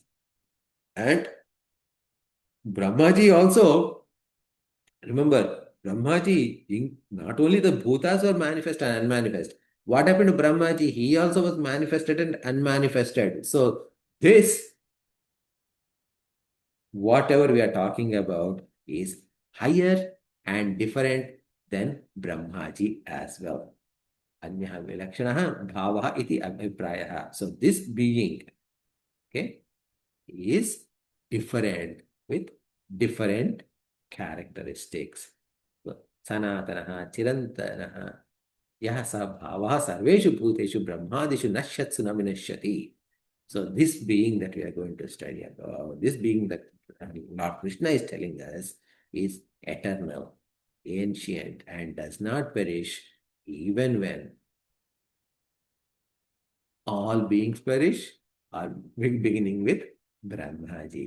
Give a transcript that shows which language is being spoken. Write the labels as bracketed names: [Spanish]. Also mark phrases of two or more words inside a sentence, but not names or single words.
[English] And Brahmaji also, remember, Brahmaji, not only the bhutas were manifest and unmanifest. What happened to Brahmaji? He also was manifested and unmanifested. So this, whatever we are talking about, is higher and different than Brahmaji as well. [Sanskrit] Anyah vilakshanaha bhavaha iti abhiprayaha. [English] So this being, okay, is different with different characteristics. So, [Sanskrit] sanatanaha chirantanaha yaha sa bhavaha sarveshu bhuteshu brahmadishu nashyatsu naminashyati. [English] So this being that we are going to study about, this being that Lord Krishna is telling us is eternal, ancient, and does not perish even when all beings perish, or beginning with Brahmaji.